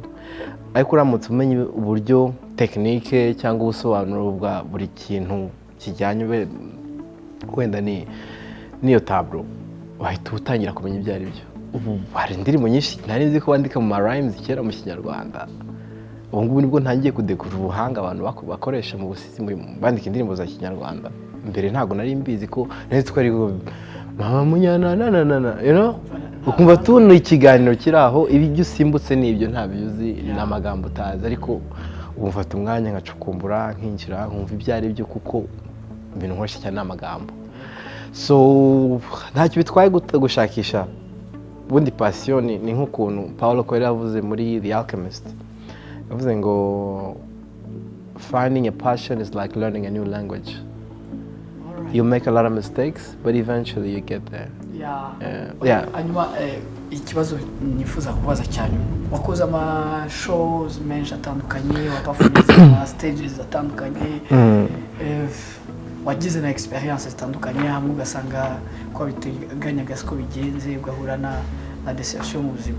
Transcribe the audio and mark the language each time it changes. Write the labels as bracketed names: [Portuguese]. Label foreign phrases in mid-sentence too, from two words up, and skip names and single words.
[Kinyarwanda] Ariko uramutse umenye uburyo technique cyangwa ubusobanuro bwa buri kintu kijyanye wenda niyo tableau, wahita utangira kumenya ibyo ari byo. Ubu hari indirimbo nyinshi nari nzi ko bandika mu rhymes kera mu Kinyarwanda. Ubu ngubu nibwo ntangiye kudekura ubuhanga abantu bakoresha mu busizi bandika indirimbo za Kinyarwanda. Mbere ntago nari mbizi ko nari twari mama munyana [English] you know, [Kinyarwanda] ukumva tunu ikiganiro kiraho ibyo usimbutse n'ibyo ntabyuzi n'amagambo utazi, ariko ubu mfata umwanya nkacukumbura nkinjira nkumva ibyo ari byo, kuko ibintu nkoresha cyane n'amagambo. So ntacyo bitwaye gushakisha. Bundi passion ni nk'ukuntu Paulo Coelho yavuze muri The Alchemist. Yavuze ngo [English] finding a passion is like learning a new language. You make a lot of mistakes, but eventually you get there. Yeah. [Kinyarwanda] Hanyuma ikibazo nifuza kubaza cyane, wakoze ama shows menshi atandukanye, waperformance ama stages atandukanye, wagize na experience zitandukanye, hamwe ugasanga ko biteganyaga siko bigenze, ugahura na deception mu buzima.